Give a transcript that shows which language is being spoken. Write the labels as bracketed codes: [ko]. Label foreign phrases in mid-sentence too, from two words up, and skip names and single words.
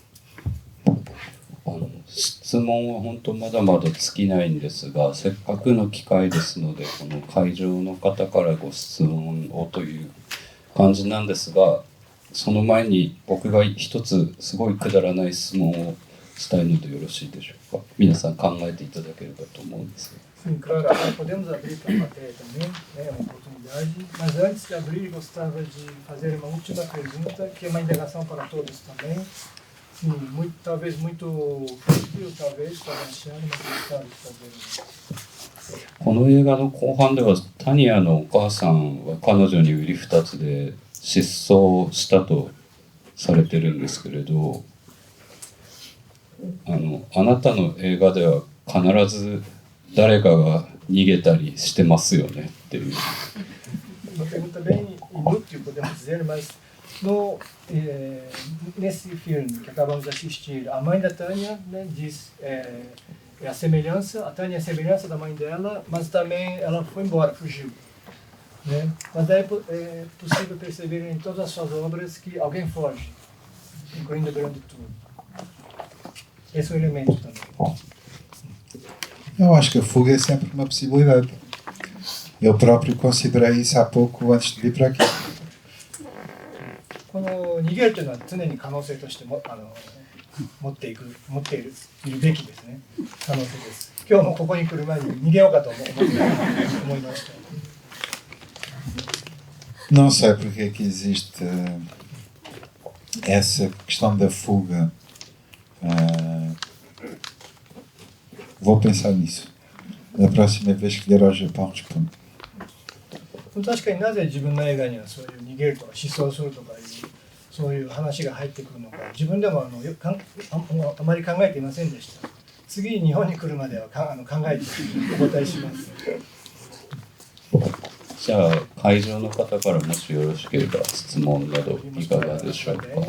[ja] 質問は本当まだまだ尽きないんですが、せっかくの機会ですので、この会場の方からご質問をという感じなんですが、その前に僕が一つすごいくだらない質問をしたいのでよろしいでしょうか。皆さん考えていただければと思うんですが。 [pt] Sim, claro, podemos abrir para a plateia também, né, uma oportunidade. Mas antes de abrir, gostaria de fazer uma última pergunta, que é uma indagação para todos também. Sim, muito, talvez muito difícil, talvez, para achar, mas gostaria de fazer. [ja] この映画の後半ではタニアのお母さんは彼女に売り二つで失踪したとされてるんですけれど、あなたの映画では必ず誰かが逃げたりしてますよねっていう。 [pt] Uma pergunta bem inútil, podemos dizer, mas nesse filme que acabamos de assistir, a mãe da Tânia, né, diz a semelhança, a Tânia é a semelhança da mãe dela, mas também ela foi embora, fugiu. Né? Mas é possível perceber em todas as suas obras que alguém foge, incluindo o grande túmulo. Esse é o elemento também. Eu acho que a fuga é sempre uma possibilidade. Eu próprio considerei isso há pouco antes de vir para aqui. [ja] この逃げるというのは常に可能性としても持っているべきですね。可能性です。今日もここに来る前に逃げようかと思いました。 [pt] Não sei porque é que existe essa questão da fuga. Vou pensar nisso. Da próxima vez que vier ao Japão, respondo. [ja] 確かになぜ自分の映画にはそういう逃げるとか失踪するとかいうそういう話が入ってくるのか自分でもあまり考えていませんでした。次日本に来るまでは考えてお答えします。じゃあ会場の方からもしよろしければ質問などいかがでしょうか。